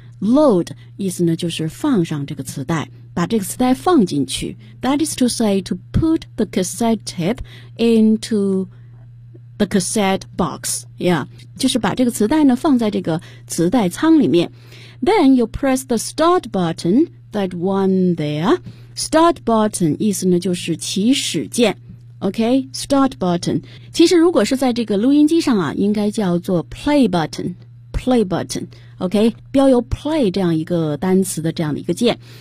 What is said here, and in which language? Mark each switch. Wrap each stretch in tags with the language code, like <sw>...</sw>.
<zh>Load 意思呢就是放上这个磁带，把这个磁带放进去。</zh> <en>That is to say to put the cassette tape into the cassette box.</en> <zh>Yeah, 就是把这个磁带呢放在这个磁带仓里面。</zh> <en>Then you press the start button, that one there.</en> <zh>Start button 意思呢就是起始键。</zh> <en>OK, start button.</en> <zh>其实如果是在这个录音机上啊，应该叫做</zh> <en>play button. Play button.</en> <zh>OK, 标有 play 这样一个单词的这样的一个键。</zh>